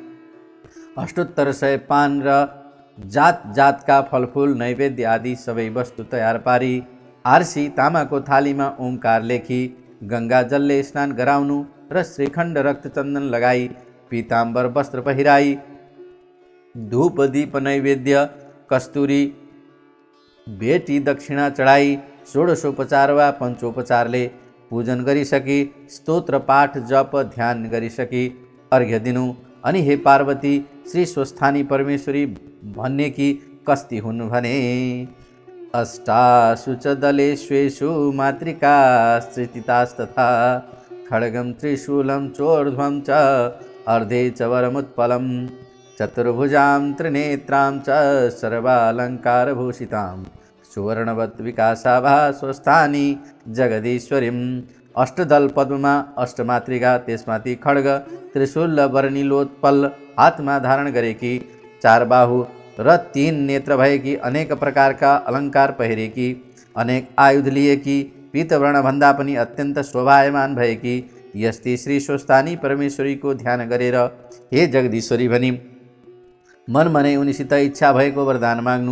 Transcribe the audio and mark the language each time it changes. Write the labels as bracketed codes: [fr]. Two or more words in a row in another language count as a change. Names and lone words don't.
[ne] 8800 पान र जात जातका फलफुल नैवेद्य आदि सबै वस्तु तयार पारी आरसी तामाको थालीमा ओमकार लेखी गंगा जलले स्नान गराउनु र श्रीखण्ड रक्तचन्दन लगाई पीताम्बर वस्त्र पहिराई धूप दीप नैवेद्य कस्तुरी भेटी दक्षिणा चढाई षोडशोपचार वा पञ्चोपचारले पूजन गरिसकी स्तोत्र पाठ जप ध्यान गरिसकी अर्घ्य दिनु। अनि हे पार्वती, श्री स्वस्थानी परमेश्वरी भन्ने कि कस्ती हुन् भने [sa] अष्टासु च दलेष्वेषु मातृका स्थितास्तथा खड्गं त्रिशूलं चोर्ध्वं च अर्धे च वरमुत्पलं चतुर्भुजां त्रिनेत्रां च सर्वालङ्कारभूषितां सुवर्णवत् विकासाभा स्वस्थानी जगदीश्वरीम्। [ne] अष्टदल पद्ममा अष्टमातृका, त्यसमाथि खड्ग, त्रिशूल वर्णिलोत्पल हातमा धारण गरेकी, 4 बाहु र 3 नेत्र भएकी, अनेक प्रकारका अलङ्कार पहिरेकी, अनेक आयुध लिएकी, पीतवर्णभन्दा पनि अत्यन्त शोभायमान भएकी यस्ती श्री स्वस्थानी परमेश्वरीको ध्यान गरेर हे जगदीश्वरी भनी मनमनै उनीसित इच्छा भएको वरदान माग्नु।